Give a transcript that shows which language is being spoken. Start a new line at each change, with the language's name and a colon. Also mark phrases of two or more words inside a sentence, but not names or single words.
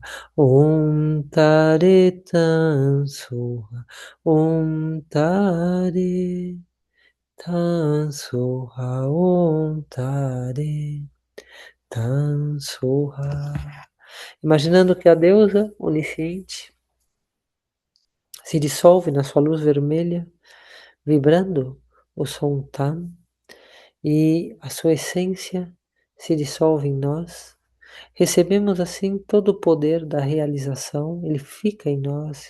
Sanskrit: ॐ तारे तं स्वाहा, ॐ तारे तं स्वाहा, ॐ तारे तं स्वाहा.
Portuguese: Imaginando que a deusa onisciente se dissolve na sua luz vermelha, vibrando o som Tan, e a sua essência se dissolve em nós. Recebemos assim todo o poder da realização, ele fica em nós.